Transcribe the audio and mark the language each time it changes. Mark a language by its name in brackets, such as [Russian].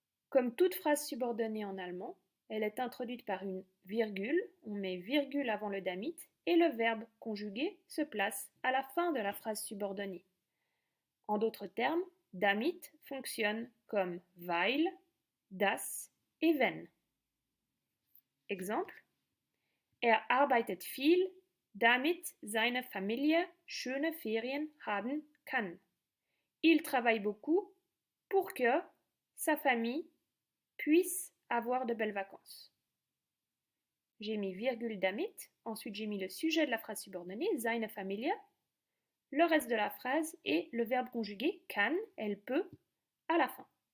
[French] Comme toute phrase subordonnée en allemand, elle est introduite par une virgule, on met virgule avant le damit, et le verbe conjugué se place à la fin de la phrase subordonnée. En d'autres termes, damit fonctionne comme weil, das et wenn. [German] Exemple: Er arbeitet viel, damit seine Familie schöne Ferien haben kann. [French] Il travaille beaucoup pour que sa famille puisse avoir de belles vacances. J'ai mis virgule damit, ensuite j'ai mis le sujet de la phrase subordonnée, [German] seine Familie, [French] le reste de la phrase et le verbe conjugué kann, elle peut, à la fin.